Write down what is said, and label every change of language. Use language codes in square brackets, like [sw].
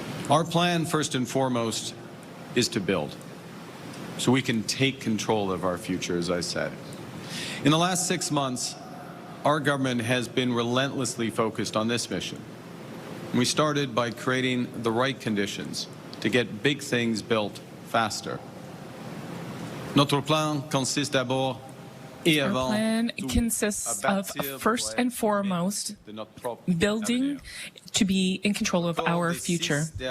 [en] Our plan, first and foremost, is to build, so we can take control of our future, as I said. In the last 6 months, our government has been relentlessly focused on this mission. We started by creating the right conditions to get big things built faster. [fr] Notre plan consiste d'abord et avant. [en] Our plan consists of, first and foremost, building to be in control of our future.